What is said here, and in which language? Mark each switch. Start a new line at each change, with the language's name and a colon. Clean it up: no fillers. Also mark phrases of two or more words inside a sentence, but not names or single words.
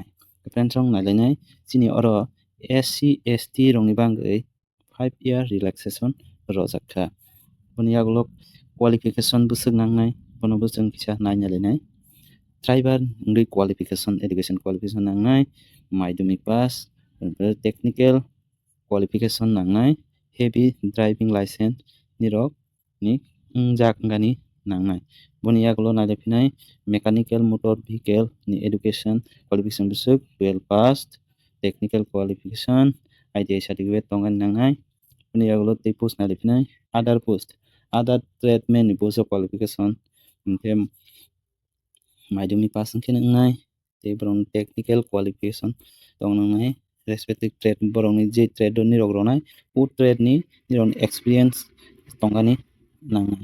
Kok Borok: Friend song nalainai chini oro SC ST rokni bagwi
English: 5 year relaxation
Kok Borok: rojakha. Boni yaglok qualification bwsuk nangnai bono bwsung kisa nainalainai. Driver wngwi
English: qualification education qualification
Kok Borok: nangnai madhyamik pass
English: technical qualification
Kok Borok: nangnai
English: heavy driving license
Kok Borok: nirok ni wngjak wngani nangnai. Boni yaglok nailaiphina
English: mechanical motor vehicle
Kok Borok: ni
English: education qualification
Kok Borok: bwsuk 12 pass
English: technical qualification ITI certificate
Kok Borok: tongani nangnai. Boni yaglok tei post nailaiphinai
English: other post other tradesman
Kok Borok: ni post o qualification hingkhe madhyamik pass wngkheno wngnai tei borokni
English: technical qualification
Kok Borok: tongnai
English: respective trade
Kok Borok: borokni je trade o nirok ronai o trade ni nirokni experience tongani nangnai.